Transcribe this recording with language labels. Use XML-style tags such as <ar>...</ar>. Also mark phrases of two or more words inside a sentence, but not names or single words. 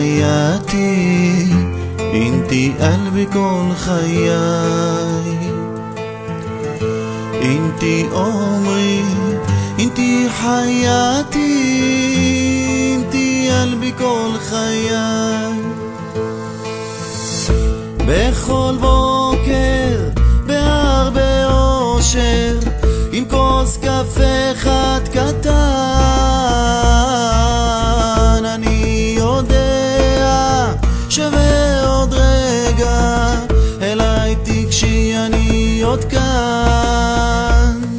<ar>حياتي انتي قلبي كل خياي انتي عمري انتي حياتي انتي قلبي كل خياي</ar> <he>בכל בוקר בהרבה אושר עם כוס קפה אחד קטן אני יודע שבעוד רגע אליי תיגשי אני עוד כאן</he>